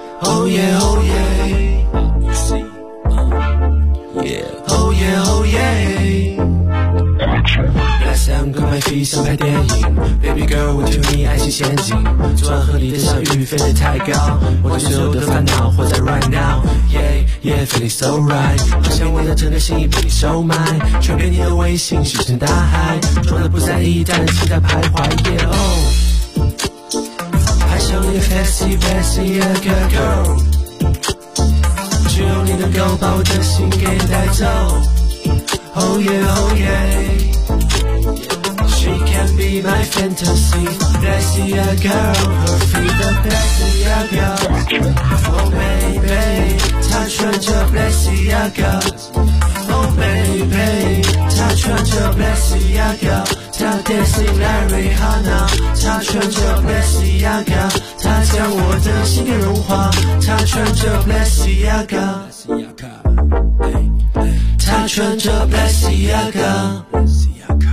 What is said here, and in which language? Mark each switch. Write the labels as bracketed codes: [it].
[en] Oh yeah, oh yeah. Oh yeah, oh yeah. Let's have a good night, feel like [zh] 拍电影。 [en] Baby girl, what you mean, [zh] 爱情陷阱。昨晚和你的小鱼飞得太高，我的所有的烦恼活在 [en] right now。 Yeah, feeling so right， [zh] 好像我的整个心意被你收买，传给你的微信石沉大海，装的不在意，但期待徘徊。 Yeah, oh， 爱上你的 [en] fancy fancy girl， [zh] 只有你能够把我的心给带走。 [en] Oh yeah, oh yeah， she can be my fantasy fancy girl， her feet are fancy girl， oh baby。 [zh] 她穿着 Balenciaga Oh baby， 她穿着 Balenciaga， 她 [en] dancing like [zh] Rihanna， 她穿着 Balenciaga， 她将我的心给融化，她穿着 Balenciaga， 她穿着 Balenciaga。